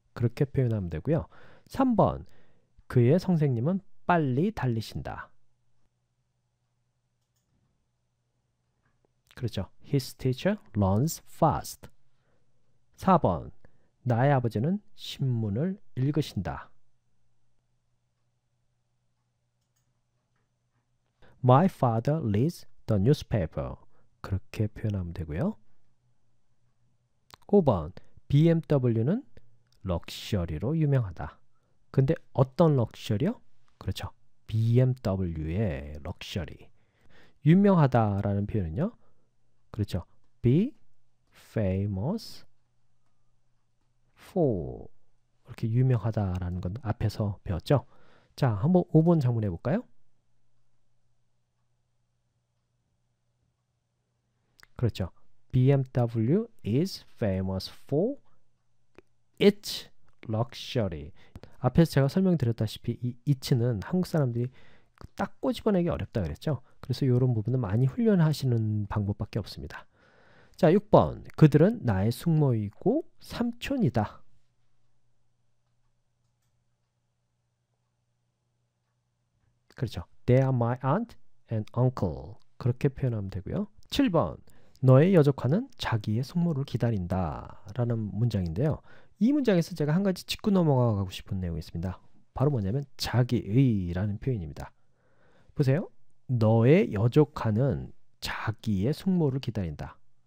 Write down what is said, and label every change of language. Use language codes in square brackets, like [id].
[ko] 그렇게 표현하면 되고요. 3번 그의 선생님은 빨리 달리신다. 그렇죠. [en] His teacher runs fast. [ko] 4번 나의 아버지는 신문을 읽으신다. [en] My father reads the newspaper. [ko] 그렇게 표현하면 되고요. 5번 BMW는 럭셔리로 유명하다. 근데 어떤 럭셔리요? 그렇죠. BMW의 럭셔리. 유명하다라는 표현은요. 그렇죠. [en] Be famous for [ko] 이렇게 유명하다라는 건 앞에서 배웠죠. 자, 한번 5번 장문해 볼까요? 그렇죠. [en] BMW is famous for its luxury. [ko] 앞에서 제가 설명드렸다시피 이 it는 한국 사람들이 딱 꼬집어내기 어렵다 그랬죠. 그래서 이런 부분은 많이 훈련하시는 방법밖에 없습니다. 자, 6번 그들은 나의 숙모이고 삼촌이다. 그렇죠. [en] They are my aunt and uncle. [ko] 그렇게 표현하면 되고요. 7번 너의 여조카는 자기의 숙모를 기다린다 라는 문장인데요. 이 문장에서 제가 한 가지 짚고 넘어가고 싶은 내용이 있습니다. 바로 뭐냐면 자기의 라는 표현입니다. 보세요. 너의 여조카는 자기의 숙모를 기다린다.